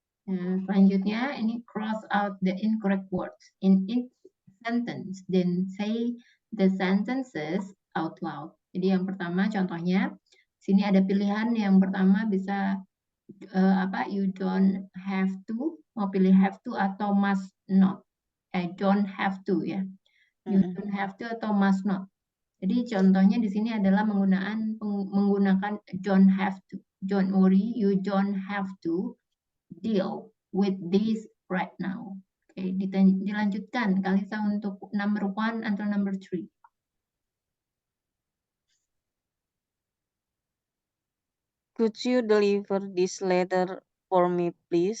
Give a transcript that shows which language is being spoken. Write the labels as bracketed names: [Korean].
[Indonesian] Nah, selanjutnya ini [English] cross out the incorrect words in each sentence, then say the sentences out loud. [Indonesian] Jadi yang pertama contohnya, sini ada pilihan yang pertama bisa you don't have to, mau pilih have to atau must not. [English] Don't have to ya. You don't have to atau must not. [Indonesian] Jadi contohnya di sini adalah menggunakan don't have to. [English] Don't worry, you don't have to deal with this right now. [Indonesian] Oke, dilanjutkan Kalisa untuk number 1 atau number 3. [English] Could you deliver this letter for me, please?